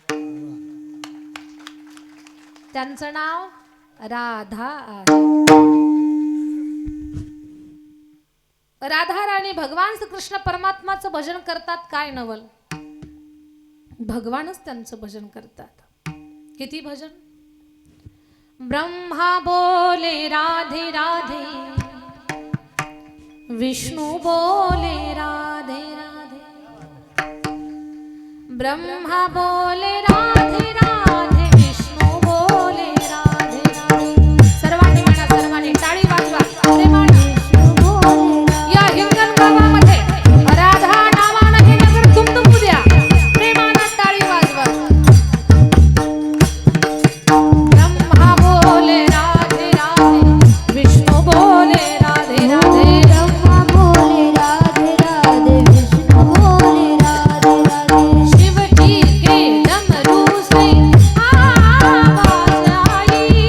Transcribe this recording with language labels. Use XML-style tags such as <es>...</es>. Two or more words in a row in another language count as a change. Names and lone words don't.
<mr>त्यांचं नाव राधा आहे. राधा राणी भगवान श्रीकृष्ण परमात्माचं भजन करतात. काय नवल, भगवानच त्यांचं भजन करतात. किती भजन.</mr> <hi>ब्रह्मा बोले राधे राधे, विष्णु बोले राधे राधे. ब्रह्मा बोले राधे राधे, विष्णु बोले राधे राधे.</hi> <mr>सर्वांनी म्हणा, सर्वांनी टाळी वाजवा. या हिंगण गावामध्ये राधा नावानं हे नगर दुमदुमू द्या. प्रेमानं टाळी वाजवा.</mr> <hi>ब्रह्मा बोले राधे राधे, विष्णु बोले राधे राधे. ब्रह्मा बोले राधे राधे, विष्णु बोले राधे राधे. शिव जी के डमरू से आवाज आई.</hi>